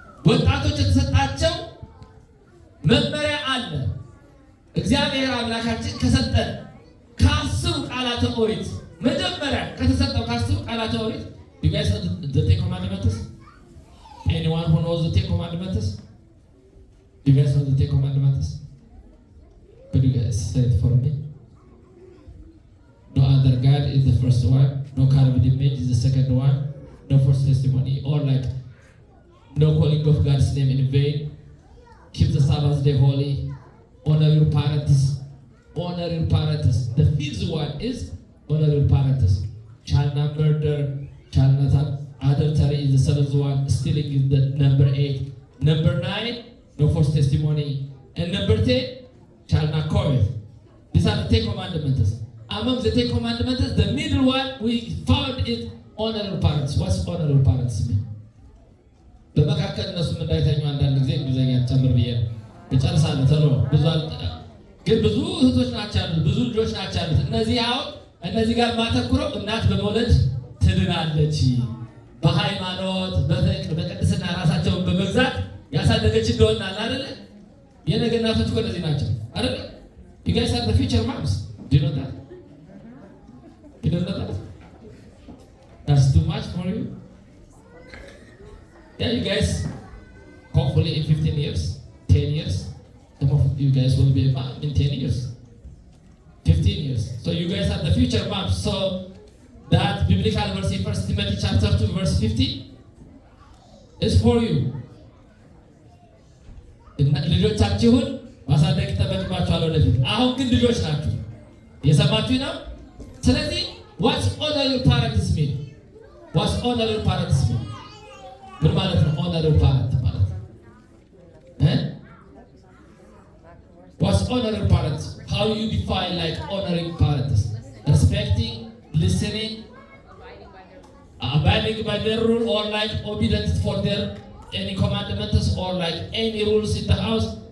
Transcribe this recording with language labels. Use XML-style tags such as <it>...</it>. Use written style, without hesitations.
<am>ወጣቶች የተሰጣቸው መመሪያ አለ። እግዚአብሔር አምላካችን ከሰጠን ከ10 ቃላተ ኦሪት መጀመሪያ ከተሰጠው ከ10 ቃላተ ኦሪት</am> <en>you guys know the 10 commandments? Anyone who knows the 10 commandments? You guys know the 10 commandments? Could you guys say it for me? No other God is the first one. No carved image is the second one. No false testimony, or like no calling of God's name in vain. Keep the Sabbath day holy. Honor your parents. Honor your parents. The 5th one is honor your parents. Shall not murder. Shall not have adultery is the 7th one. Stealing is the number 8. Number 9, no false testimony. And number 10, shall not covet. These are the 10 commandments. Among the 10 commandments, the middle one we found it honor your parents. What's honor your parents mean?</en> <am>በመካከል እነሱ እንዳይተኙ አንዳንድ ጊዜ እንግሊዝኛ ጨምር ብዬ እጨርሳለሁ። ተሎ ግን ብዙ እህቶች ናቸው ያሉት፣ ብዙ ልጆች ናቸው ያሉት። እነዚህ ጋር ማተኩረው እናት በመውለድ ትድናለች፣ በሃይማኖት በፍቅር በቅድስና ራሳቸውን በመግዛት ያሳደገች እንደሆናል አይደለ? የነገ እናቶች እኮ እነዚህ ናቸው አይደለ?</am> <en>You guys are the future moms. Do you know that? You don't know that? That's too much for you? Yeah, you guys, hopefully in 15 years, 10 years, some of you guys will be a mom in 10 years, 15 years. So you guys are the future moms. So that biblical verse in 1 Timothy chapter 2 verse 50 is for you.</en> <am>ልጆቻችሁን ማሳደግ ይጠበቅባችኋል ወደፊት። አሁን ግን ልጆች ናችሁ። የሰማችሁ ነው። ስለዚህ</am> <en>what's honor your parents mean? What's honor your parents mean?</en> <am>ምን ማለት ነው?</am> <en>honor your parents</en> <am>ማለት</am> <en>what's honor your parents? How you define like honoring parents? Respecting, listening, abiding by their rule, or like obedient for their any commandments, or like any rules in the house.</en>